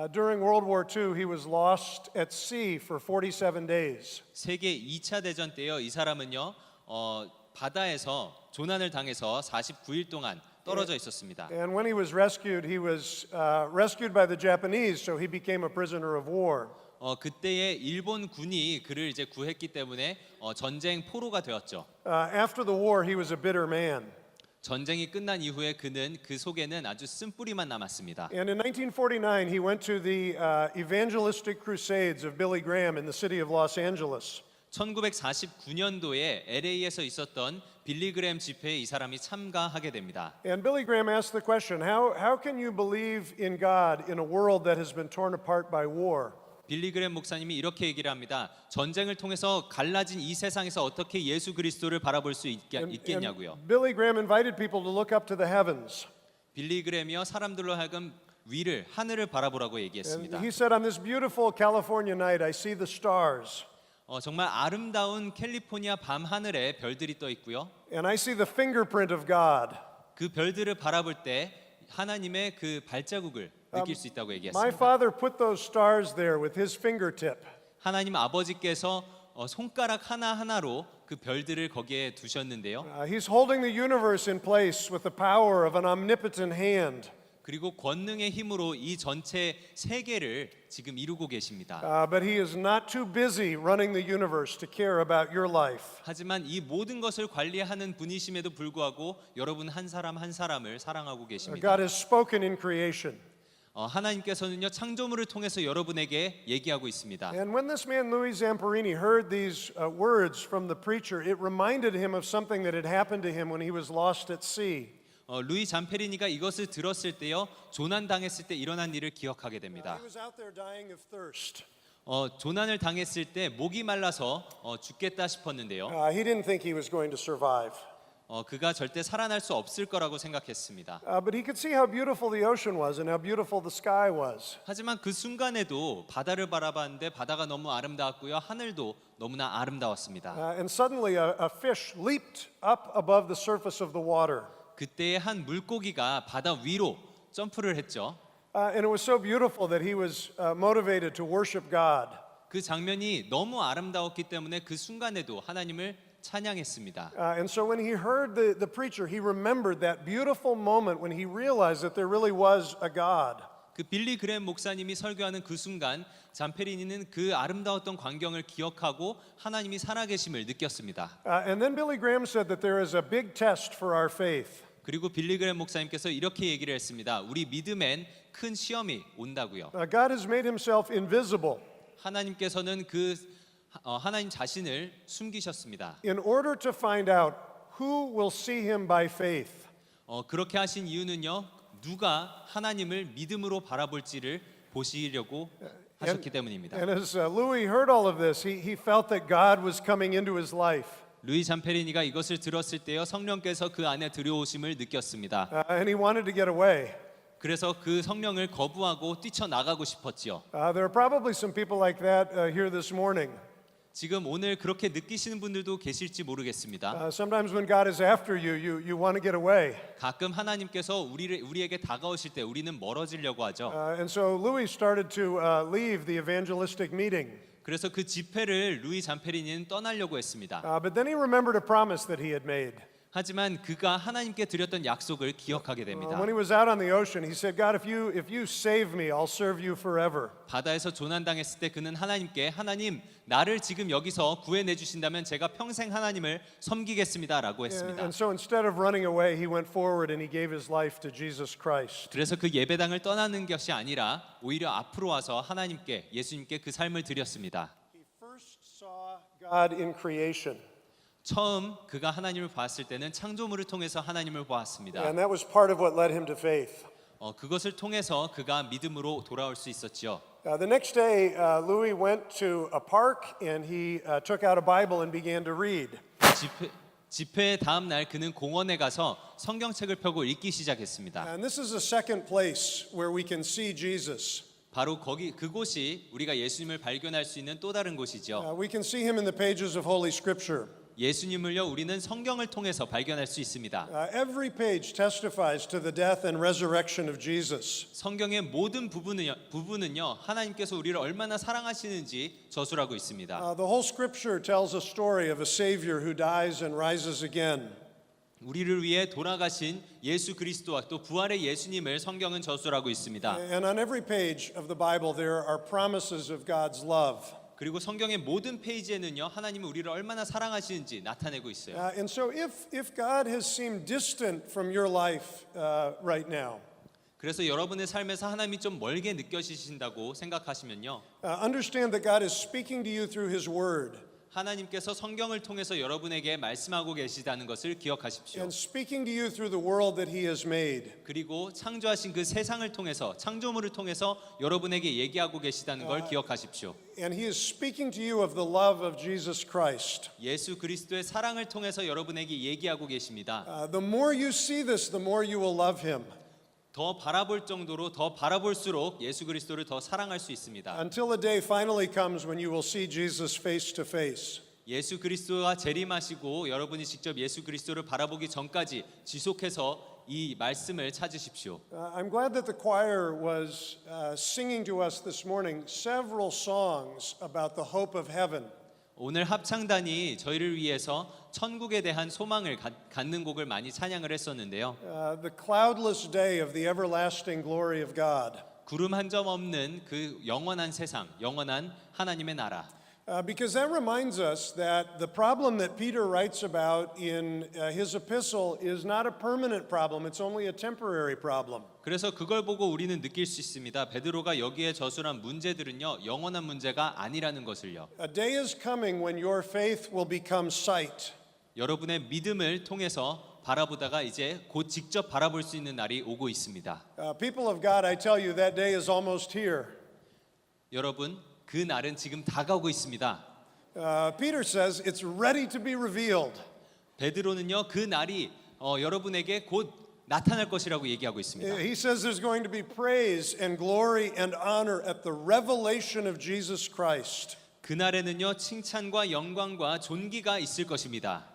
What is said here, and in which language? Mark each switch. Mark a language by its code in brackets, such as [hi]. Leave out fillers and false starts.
[en] During World War II, he was lost at sea for 47 days. [ko] 세계 2차 대전 때요. 이 사람은요. 바다에서 조난을 당해서 49일 동안 떨어져 있었습니다. [en] And when he was rescued rescued by the Japanese, so he became a prisoner of war. [ko] 그때에 일본 군이 그를 이제 구했기 때문에 전쟁 포로가 되었죠. [en] After the war, he was a bitter man. [ko] 전쟁이 끝난 이후에 그는 그 속에는 아주 쓴뿌리만 남았습니다. [en] And in 1949, he went to the evangelistic crusades of Billy Graham in the city of Los Angeles. [ko] 1949년도에 LA에서 있었던 빌리 그램 집회에 이 사람이 참가하게 됩니다. [en] And Billy Graham asked the question, how can you believe in God in a world that has been torn apart by war? [ko] 빌리 그램 목사님이 이렇게 얘기를 합니다. 전쟁을 통해서 갈라진 이 세상에서 어떻게 예수 그리스도를 바라볼 수 있겠냐고요. [en] Billy Graham invited people to look up to the heavens. [ko] 빌리 그램이요 사람들로 하여금 하늘을 바라보라고 [en] And [ko] 얘기했습니다. [en] he said, on this beautiful California night, I see the stars. [ko] 정말 아름다운 캘리포니아 밤 하늘에 별들이 떠 있고요. [en] And I see the fingerprint of God. [ko] 그 별들을 바라볼 때 하나님의 그 발자국을 느낄 수 있다고 [en] My [ko] 얘기했습니다. [en] father put those stars there with his fingertip. [ko] 하나님 아버지께서 손가락 하나하나로 그 별들을 거기에 두셨는데요. [en] He's holding the universe in place with the power of an omnipotent hand. [ko] 그리고 권능의 힘으로 이 전체 세계를 지금 이루고 계십니다. [en] But he is not too busy running the universe to care about your life. [ko] 하지만 이 모든 것을 관리하는 분이심에도 불구하고 여러분 한 사람 한 사람을 사랑하고 계십니다. [en] God has spoken in creation. [ko] 하나님께서는요 창조물을 통해서 여러분에게 얘기하고 있습니다. [en] And when this man Louis Zamperini heard these words from the preacher, it reminded him of something that had happened to him when he was lost at sea. [ko] 루이 잠페리니가 이것을 들었을 때요 조난 당했을 때 일어난 일을 기억하게 됩니다. [en] He was out there dying of thirst. [ko] 조난을 당했을 때 목이 말라서 죽겠다 싶었는데요. [en] He didn't think he was going to survive. [ko] 그가 절대 살아날 수 없을 거라고 생각했습니다. [en] But he could see how beautiful the ocean was and how beautiful the sky was. [ko] 하지만 그 순간에도 바다를 바라봤는데 바다가 너무 아름다웠고요. 하늘도 너무나 아름다웠습니다. [en] And suddenly a fish leaped up above the surface of the water. [ko] 그때 한 물고기가 바다 위로 점프를 했죠. [en] And it was so beautiful that he was motivated to worship God. [ko] 그 장면이 너무 아름다웠기 때문에 그 순간에도 하나님을 찬양했습니다. [en] And so when he heard the preacher, he remembered that beautiful moment when he realized that there really was a God. [ko] 그 빌리 그램 목사님이 설교하는 그 순간 잠페리니는 그 아름다웠던 광경을 기억하고 하나님이 살아계심을 느꼈습니다. [en] And then Billy Graham said that there is a big test for our faith. [ko] 그리고 빌리 그램 목사님께서 이렇게 얘기를 했습니다. 우리 믿음엔 큰 시험이 온다고요. [en] God has made himself invisible [ko] 하나님께서는 하나님 자신을 숨기셨습니다. [en] in order to find out who will see him by faith. [ko] 그렇게 하신 이유는요. 누가 하나님을 믿음으로 바라볼지를 보시려고 하셨기 때문입니다. [en] And as Louis heard all of this, he felt that God was coming into his life. [ko] 루이 잠페리니가 이것을 들었을 때요. 성령께서 그 안에 들여오심을 느꼈습니다. [en] And he wanted to get away. [ko] 그래서 그 성령을 거부하고 뛰쳐나가고 싶었지요. [en] There are probably some people like that here this morning. [ko] 지금 오늘 그렇게 느끼시는 분들도 계실지 모르겠습니다. [en] Sometimes when God is after you, you want to get away. [ko] 가끔 하나님께서 우리에게 다가오실 때 우리는 멀어지려고 하죠. [en] And so Louis started to leave the evangelistic meeting. [ko] 그래서 그 집회를 루이 잠페리니는 떠나려고 했습니다. [en] But then he remembered a promise that he had made. [ko] 하지만 그가 하나님께 드렸던 약속을 기억하게 됩니다. [en] When he was out on the ocean, he said, God, if you save me, I'll serve you forever. [ko] 바다에서 조난당했을 때 그는 하나님께 하나님 나를 지금 여기서 구해내 주신다면 제가 평생 하나님을 섬기겠습니다라고 했습니다. [en] And so instead of running away, he went forward and he gave his life to Jesus Christ. [ko] 그래서 그 예배당을 떠나는 것이 아니라 오히려 앞으로 와서 하나님께 예수님께 그 삶을 드렸습니다. [en] He first saw God in creation. [ko] 처음 그가 하나님을 봤을 때는 창조물을 통해서 하나님을 보았습니다. [en] And that was part of what led him to faith. [ko] 그것을 통해서 그가 믿음으로 돌아올 수 있었죠. [en] The next day, Louis went to a park and he took out a Bible and began to read. [ko] 집회 다음 날 그는 공원에 가서 성경책을 펴고 읽기 시작했습니다. [en] And this is the second place where we can see Jesus. [ko] 바로 그곳이 우리가 예수님을 발견할 수 있는 또 다른 곳이죠. [en] We can see him in the pages of Holy Scripture. [ko] 예수님을요 우리는 성경을 통해서 발견할 수 있습니다. [en] Every page testifies to the death and resurrection of Jesus. [ko] 성경의 모든 부분은요 하나님께서 우리를 얼마나 사랑하시는지 저술하고 있습니다. [en] The whole Scripture tells a story of a Savior who dies and rises again. [ko] 우리를 위해 돌아가신 예수 그리스도와 또 부활의 예수님을 성경은 저술하고 있습니다. [en] And on every page of the Bible there are promises of God's love. [ko] 그리고 성경의 모든 페이지에는요 하나님이 우리를 얼마나 사랑하시는지 나타내고 있어요. [en] And so if God has seemed distant from your life right now, [ko] 그래서 여러분의 삶에서 하나님이 좀 멀게 느껴지신다고 생각하시면요. [en] understand that God is speaking to you through His Word. [ko] 하나님께서 성경을 통해서 여러분에게 말씀하고 계시다는 것을 기억하십시오. [en] And speaking to you through the world that He has made. [ko] 그리고 창조하신 그 세상을 통해서 창조물을 통해서 여러분에게 얘기하고 계시다는 걸 기억하십시오. [en] And He is speaking to you of the love of Jesus Christ. [ko] 예수 그리스도의 사랑을 통해서 여러분에게 얘기하고 계십니다. [en] The more you see this, the more you will love Him. [ko] 더 바라볼 정도로 더 바라볼수록 예수 그리스도를 더 사랑할 수 있습니다. [en] Until the day finally comes when you will see Jesus face to face. [ko] 예수 그리스도가 재림하시고 여러분이 직접 예수 그리스도를 바라보기 전까지 지속해서 이 말씀을 찾으십시오. [en] I'm glad that the choir was singing to us this morning several songs about the hope of heaven. [ko] 오늘 합창단이 저희를 위해서 천국에 대한 소망을 갖는 곡을 많이 찬양을 했었는데요. [en] The cloudless day of the everlasting glory of God. [ko] 구름 한 점 없는 그 영원한 세상, 영원한 하나님의 나라. [en] Because that reminds us that the problem that Peter writes about in his epistle is not a permanent problem, it's only a temporary problem. [ko] 그래서 그걸 보고 우리는 느낄 수 있습니다. 베드로가 여기에 저술한 문제들은요, 영원한 문제가 아니라는 것을요. [en] A day is coming when your faith will become sight. [ko] 여러분의 믿음을 통해서 바라보다가 이제 곧 직접 바라볼 수 있는 날이 오고 있습니다. [en] People of God, I tell you, that day is almost here. [ko] 여러분, 그 날은 지금 다가오고 있습니다. [en] Peter says it's ready to be revealed. [ko] 베드로는요, 그 날이 여러분에게 곧 나타날 것이라고 얘기하고 있습니다. [en] He says there's going to be praise and glory and honor at the revelation of Jesus Christ. [ko] 그날에는요, 칭찬과 영광과 존귀가 있을 것입니다.